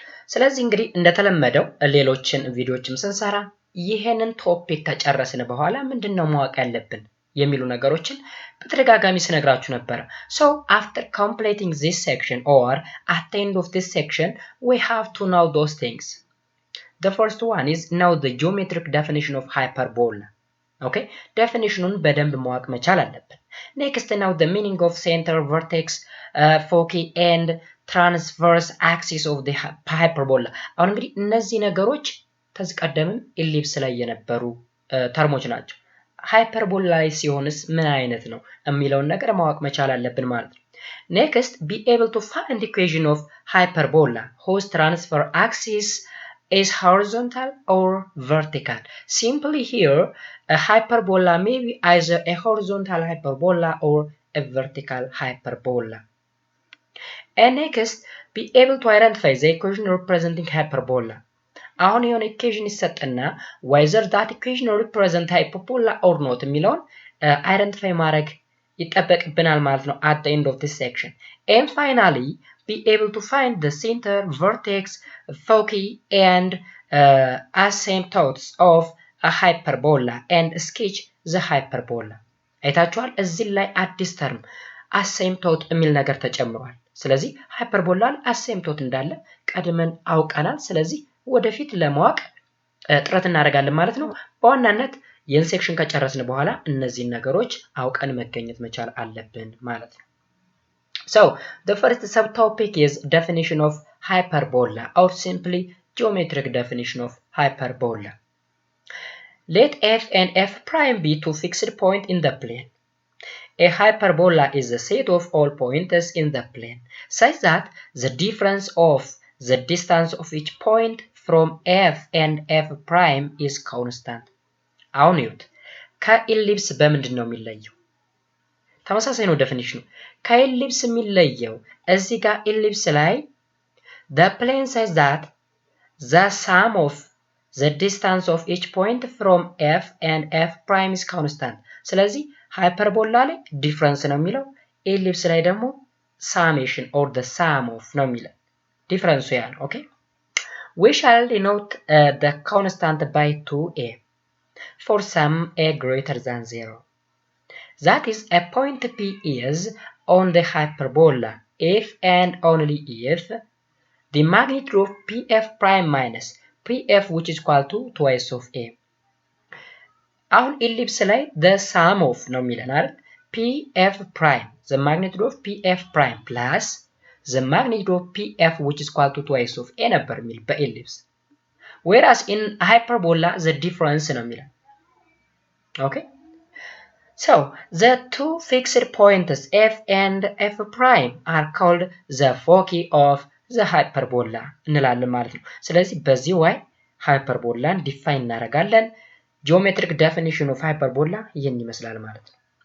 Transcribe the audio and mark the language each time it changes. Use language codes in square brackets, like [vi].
[am] ስለዚህ እንግዲህ እንደተለመደው ሌሎችን ቪዲዮዎችም ስንሰራ ይሄንን ቶፒክ ከጨረስን በኋላ ምንድነው ማወቅ ያለብን የሚሉ ነገሮችን በተደጋጋሚ ስነግራችሁ ነበር። [en] So after completing this section or at the end of this section we have to know those things. The first one is know the geometric definition of hyperbola. Okay? Definitionun [am] በደንብ ማወቅ መቻል አለብን። [en] Next know the meaning of center, vertex, foci and transverse axis of the hyperbola. [am] አሁን እንግዲህ እነዚህ ነገሮች ከዚህ ቀደምም ኢሊፕስ ላይ የነበሩ ተርሞች ናቸው። ሃይፐርቦላ ላይ ሲሆንስ ምን አይነት ነው የሚለውን ነገር ማወቅ መቻል አለብን ማለት ነው። [en] Next, be able to find the equation of hyperbola whose transfer axis is horizontal or vertical. Simply here, a hyperbola may be either a horizontal hyperbola or a vertical hyperbola. And next, be able to identify the equation representing hyperbola. [am] አሁን የሆነ ኢኩዌሽን ይሰጥና [en] whether that equation represent hyperbola or not [am] የሚለውን አይደንቲፋይ ማድረግ ይጠበቅብናል ማለት ነው [en] at the end of this section. And finally, be able to find the center, vertex, foci and asymptotes of a hyperbola and sketch the hyperbola. [am] አይታችኋል? እዚህ ላይ አዲስ ተርም asymptote የሚል ነገር ተጨምሯል። ስለዚህ ሃይፐርቦላ አሲምፕቶት እንዳለ ቀድመን አውቀናል። ስለዚህ ወደፊት ለማወቅ ጥረት እናደርጋለን ማለት ነው። በዋናነት ይህን ሴክሽን ከጨረስን በኋላ እነዚህን ነገሮች አውቀን መገኘት መቻል አለብን ማለት ነው። [en] So, the first subtopic is definition of hyperbola or simply geometric definition of hyperbola. Let f and f prime be two fixed points in the plane. A hyperbola is the set of all points in the plane such that the difference of the distance of each point from f and f prime is constant. [am] አሁን ይሁት ከኢሊፕስ በምንድን ነው የሚለየው? ተመሳሳይ ነው ዴፊኒሽኑ። ከኢሊፕስ የሚለየው እዚህ ጋር ኢሊፕስ ላይ [en] the plane says that the sum of the distance of each point from f and f prime is constant. [am] ስለዚህ ሃይፐርቦላ ላይ ዲፍረንስ ነው የሚለው፣ ኢሊፕስ ላይ ደግሞ [en] summation or the sum of [am] ነው የሚለው። ዲፍረንሱ ያ ነው። ኦኬ [en] we shall denote the constant by 2a for some a greater than 0. That is, a point P is on the hyperbola if and only if the magnitude of pf prime minus pf which is equal to twice of a. [am] አሁን ኢሊፕስ ላይ [en] the sum of [am] ነው የሚለን አይደል? [en] pf prime the magnitude of pf prime plus the magnitude of pf which is equal to twice of a [am] ነበር የሚል በኢሊፕስ። [en] whereas in hyperbola the difference [am] ነው የሚለው። [en] okay, so the two fixed points f and f prime are called the foci of the hyperbola [am] እንላለን ማለት ነው። ስለዚህ በዚህ way ሃይፐርቦላን ዲፋይን እናደርጋለን። ጂኦሜትሪክ ዴፊኒሽን ኦፍ ሃይፐርቦላ ይህን ይመስላል ማለት ነው።